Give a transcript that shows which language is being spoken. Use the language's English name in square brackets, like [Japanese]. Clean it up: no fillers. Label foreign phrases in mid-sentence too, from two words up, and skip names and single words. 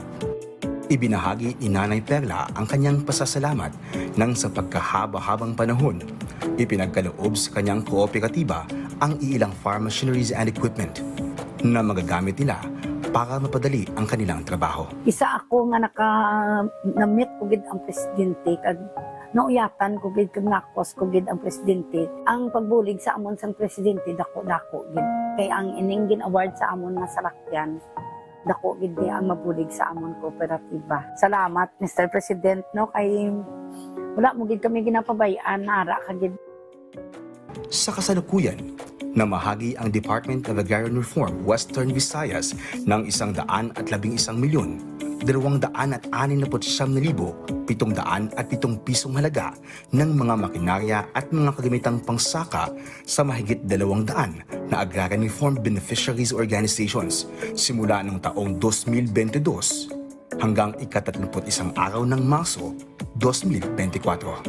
[Filipino] Ibinahagi ni Nanay Perla ang kanyang pasasalamat nang sa pagkahaba-habang panahon, ipinagkaloob sa kanyang kooperatiba ang iilang [English] farm machineries and equipment [Filipino] na magagamit nila para mapadali ang kanilang trabaho. [Hiligaynon] Isa ako nga na-meet ko gid ang presidente kag nauyatan ko gid kag nakos ko gid ang presidente. Ang pagbulig sa amon sang presidente dako-dako gid. Kay ang ininggin award sa amon nga salakyan dako gid ang mabulig sa amon kooperatiba. Salamat Mr. President no kay wala mo gid kami ginapabayaan nara ka gid. [Filipino] Sa kasalukuyan, namahagi ang Department of Agrarian Reform Western Visayas ng 111 milyon, 269,707 pisong halaga ng mga makinarya at mga kagamitang pangsaka sa mahigit 200 na Agrarian Reform Beneficiaries Organizations simula noong taong 2022 hanggang ika-31 araw ng Marso 2024.